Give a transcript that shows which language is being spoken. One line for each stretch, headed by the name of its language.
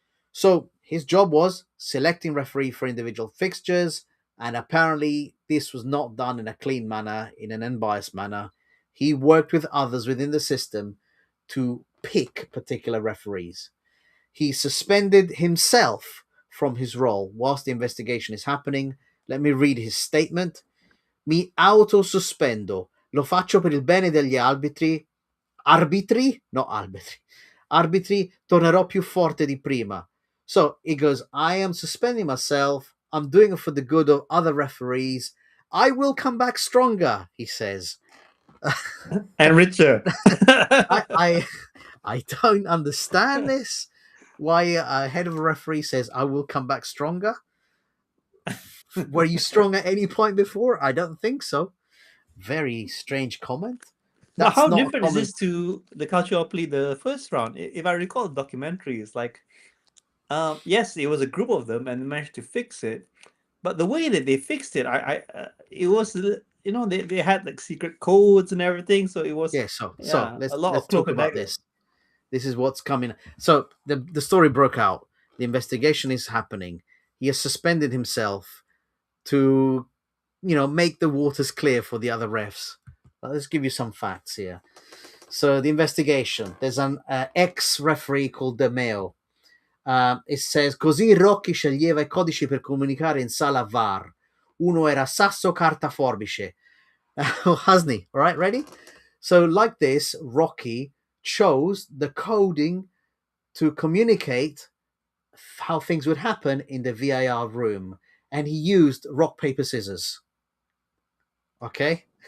English: So his job was selecting referee for individual fixtures, and apparently this was not done in a clean manner, in an unbiased manner. He worked with others within the system to pick particular referees. He suspended himself from his role whilst the investigation is happening. Let me read his statement.
Italian: Mi autosospendo. Lo faccio per il bene degli arbitri. No, arbitri. Arbitri, tornerò più forte di prima.
English: So he goes, I am suspending myself. I'm doing it for the good of other referees. I will come back stronger, he says. And richer. I don't understand this. Why a head of a referee says, I will come back stronger? Were you strong at any point before? I don't think so. Very strange comment. Now, how different is this to the Calciopoli, the first round? If I recall the documentary, it's like, yes, it was a group of them and they managed to fix it. But the way that they fixed it, it was, they had like secret codes and everything. So it was So let's talk about this. This is what's coming. So the story broke out. The investigation is happening. He has suspended himself to, make the waters clear for the other refs. Let's give you some facts here. So the investigation. There's an ex-referee called De Meo. It says,
Italian: così Rocchi sceglieva i codici per comunicare in sala VAR. Uno era sasso, carta, forbice. Hasni,
English: all right, ready? So like this, Rocchi chose the coding to communicate how things would happen in the VAR room, and he used rock, paper, scissors. Okay?